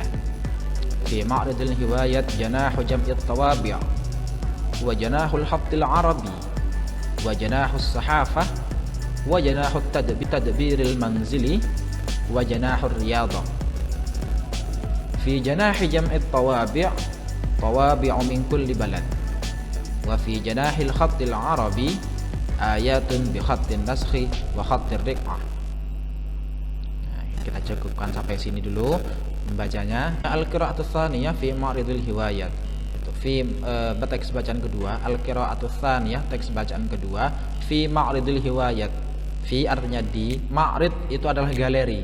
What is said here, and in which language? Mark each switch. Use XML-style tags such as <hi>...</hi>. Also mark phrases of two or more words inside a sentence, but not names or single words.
<ar>في معرض الهوايات جناح جمع الطوابع وجناح الخط العربي وجناح الصحافة وجناح التدبير المنزلي وجناح الرياضة. في جناح جمع الطوابع من كل بلد. وفي جناح الخط العربي آيات بخط النسخ وخط الرقعة.</ar> <id>Nah, kita cukupkan sampai sini dulu membacanya.</id> <ar>القراءة الثانية في معرض الهوايات.</ar> <id>Itu teks bacaan kedua.</id> <ar>القراءة الثانية,</ar> <id>teks bacaan kedua,</id> <ar>في معرض الهوايات.</ar> <id>Fi artinya di, ma'rid itu adalah galeri.</id>